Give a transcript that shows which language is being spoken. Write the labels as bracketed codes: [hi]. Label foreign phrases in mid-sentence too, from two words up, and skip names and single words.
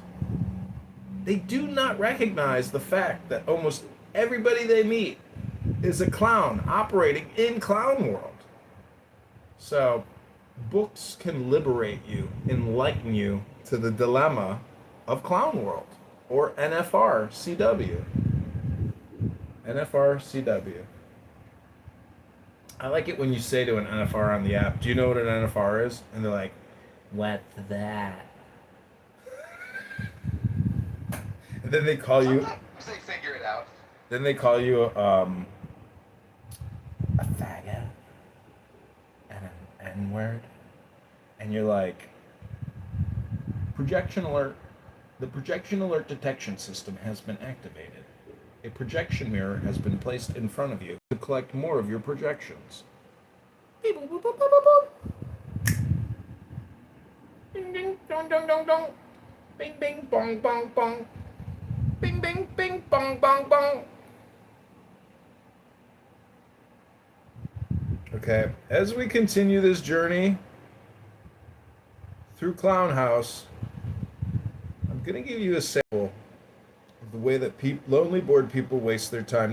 [en] They do not recognize the fact that almost everybody they meet is a clown operating in Clown World. So, books can liberate you, enlighten you to the dilemma of Clown World, or NFR-CW. NFR-CW. I like it when you say to an NFR on the app, do you know what an NFR is? And they're like, what's that? And then they call you... Sometimes they figure it out. Then they call you a faggot and an N-word. And you're like, projection alert. The projection alert detection system has been activated. A projection mirror has been placed in front of you to collect more of your projections. Beep, boop, boop, boop, boop, boop. Ding, ding, dong, dong, dong, dong. Bing, bing, bong, bong, bong. Bing, bing, bing, bong, bong, bong. Okay, as we continue this journey through Clown House, I'm going to give you a sample of the way that lonely, bored people waste their time.